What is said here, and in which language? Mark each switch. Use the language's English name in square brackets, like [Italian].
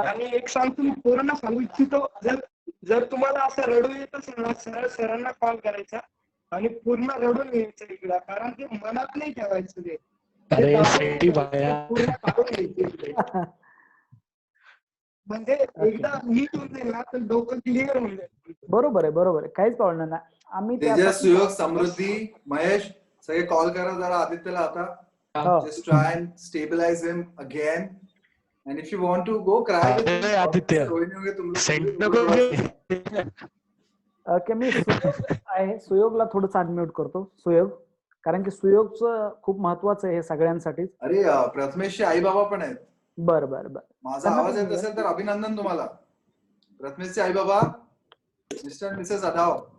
[Marathi] आणि एक सांगतो, मी पोरांना सांगू इच्छितो, जर तुम्हाला असं रडू येत असेल ना, सरळ सरांना कॉल करायचा आणि पूर्ण रडून यायचं इकडं, कारण ते मनात नाही ठेवायचं, ते अरे सेटी भाया पूर्ण काढून घ्यायचं इकडे. म्हणजे एकदा नीट होऊन जाईल ना तर डोकं क्लिअर होऊन जाईल. बरोबर आहे, बरोबर आहे, काहीच प्रॉब्लेम नाही. आम्ही तेजस, सुयोग, समृद्धी, महेश सगळे कॉल करा जरा आदित्यला आता. [English] Just try and stabilize him again. And if you want to go cry with him, [Marathi] Aditya [Hindi] कोई नहीं होगा तुम लोग. [Marathi] सेंड नको ओके, मी सुयोग आहे, सुयोगला थोडंसं अनम्यूट करतो. सुयोग, कारण की सुयोगचं खूप महत्वाचं आहे हे सगळ्यांसाठी. अरे प्रथमेशचे आई बाबा पण आहेत. बर बर बर. माझा आवाज येत असेल तर अभिनंदन तुम्हाला. प्रथमेशचे आई बाबा मिस्टर मिसेस अधाव,